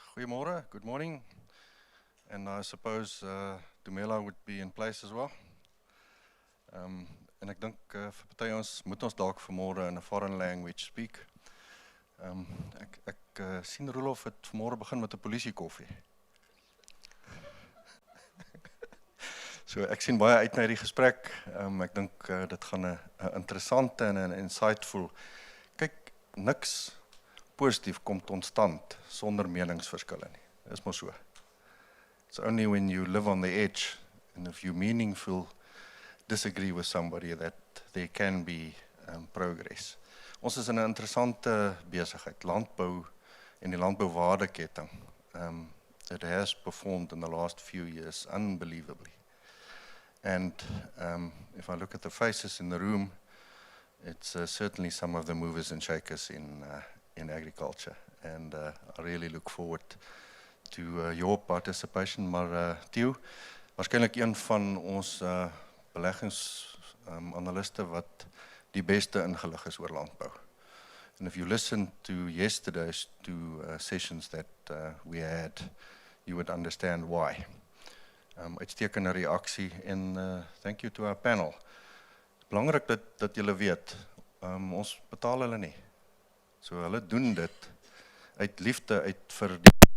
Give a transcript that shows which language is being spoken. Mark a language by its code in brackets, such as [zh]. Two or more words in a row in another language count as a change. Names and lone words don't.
[af] Goeiemorgen, [en] good morning. And I suppose Dumela would be in place as well. [af] En ek dink vir party moet ons dalk vanmôre in 'n [en] foreign language [af] speak. Ek sien Roelof het vanmôre begin met 'n polisiekoffie. So ek sien baie uit na hierdie gesprek. Ek dink dit gaan 'n interessante en 'n insightful. Kyk, niks positief kom tot stand sonder meningsverskille nie. Dis maar so. [en] It's only when you live on the edge and if you meaningful disagree with somebody that there can be progress. [af] Ons is in 'n interessante besigheid, landbou en die landbouwaardeketting. [en] It has performed in the last few years unbelievably. And if I look at the faces in the room, it's certainly some of the movers and shakers in agriculture. And I really look forward to your participation. [af] Maar Theo, waarskynlik een van ons beleggingsanaliste wat die beste ingelig is oor landbou. [en] And if you listen to yesterday's two sessions that we had, you would understand why. [af] Uitstekende reaksie en [en] thank you to our panel. [af] Belangrik dat julle weet, ons betaal hulle nie. So hulle doen dit uit liefde, uit vir die